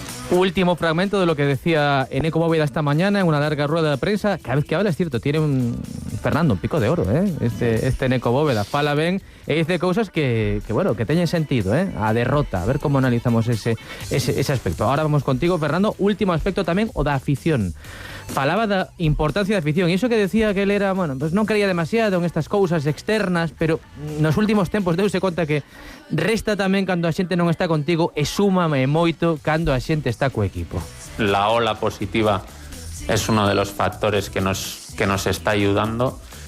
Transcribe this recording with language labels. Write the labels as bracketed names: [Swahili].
[Spanish] Último fragmento de lo que decía Eneco Bóveda esta mañana en una larga rueda de prensa. Cada vez que habla es cierto, tiene un pico de oro, este Eneco Bóveda. [Galician] Fala ben e dice cousas que teñen sentido, a derrota. A ver como analizamos ese aspecto. Ahora vamos contigo, Fernando. Último aspecto tamén, o da afición. Falaba da importancia da afición, e iso que decía que él era, pues non creía demasiado en estas cousas externas, pero nos últimos tempos deuse conta que resta tamén cando a xente non está contigo e súmame moito cando a xente está co equipo. [Spanish] La ola positiva es uno de los factores que nos está ayudando.